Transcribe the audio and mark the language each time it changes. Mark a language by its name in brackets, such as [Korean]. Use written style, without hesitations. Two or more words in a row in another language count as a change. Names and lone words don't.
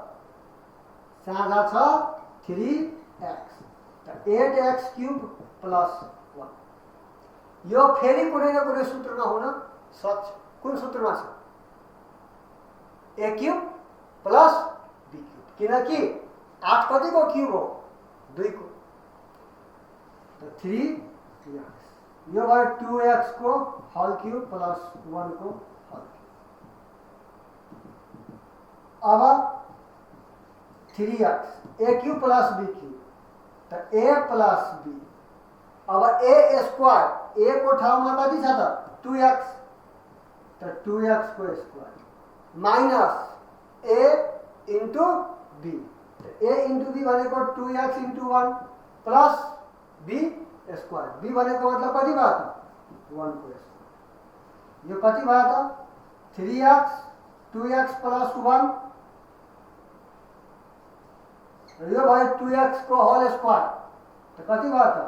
[Nepali] साझा छ 3x त 8x [English] cube plus 1 [Nepali] यो फेरि कुनै न कुनै सूत्रमा हुन सक्छ। कुन सूत्रमा छ? [English] a cube plus b cube [Nepali] किनकि 8 कति को क्यूब हो? 2 को तो 3x यो भयो 2x को [English] whole cube plus 1 [Nepali] को [English] whole cube. [Nepali] अब 3x [English] a cube plus b cube [Nepali] तो [English] a plus b. [Nepali] अब [English] a square [Nepali] a को ठाउँमा कति छ त? 2x तो 2x को [English] square minus a into b [Nepali] तो [English] a into b [Nepali] भनेको [English] 2x into 1 plus b square b [Nepali] भनेको मतलब कति भयो त? 1 को स्क्वायर यो कति भयो त? 3x [English] 2x plus 1 [Nepali] यो भयो 2x को [English] whole square [Nepali] तो कति भयो त?